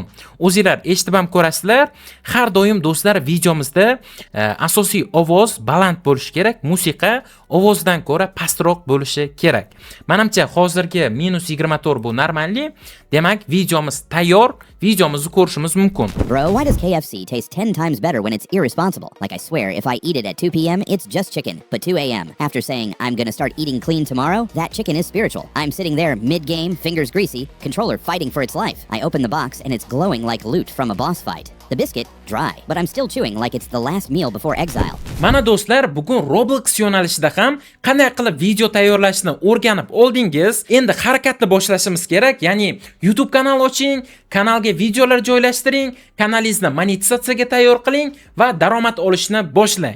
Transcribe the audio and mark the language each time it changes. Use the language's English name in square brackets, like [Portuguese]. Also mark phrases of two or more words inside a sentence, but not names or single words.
[Uzbek] O'zingizlar eshitib ham ko'rasizlar. Har doim do'stlar videomizda asosiy ovoz baland bo'lishi kerak, musiqa ovozdan ko'ra pastroq bo'lishi kerak. Menimcha hozirgi -24 bu normalli. Demak, videomiz tayyor. Videomizni ko'rishimiz mumkin. [English] Bro, why does KFC taste 10 times better when it's irresponsible? Like I swear if I eat it at 2 p.m. it's just chicken, but 2 a.m. After saying I'm gonna start eating clean tomorrow, that chicken is spiritual. I'm sitting there mid-game, fingers greasy, controller fighting for its life. I open the box and it's glowing like loot from a boss fight. The biscuit, dry, but I'm still chewing like it's the last meal before exile. [Uzbek] Mana do'stlar, bugun Roblox yo'nalishida ham qanday qilib video tayyorlashni o'rganib oldingiz. Endi harakatni boshlashimiz kerak. Ya'ni YouTube kanal oching, kanalga videolar joylashtiring, kanalingizni monetizatsiyaga tayyor qiling va daromad olishni boshlang.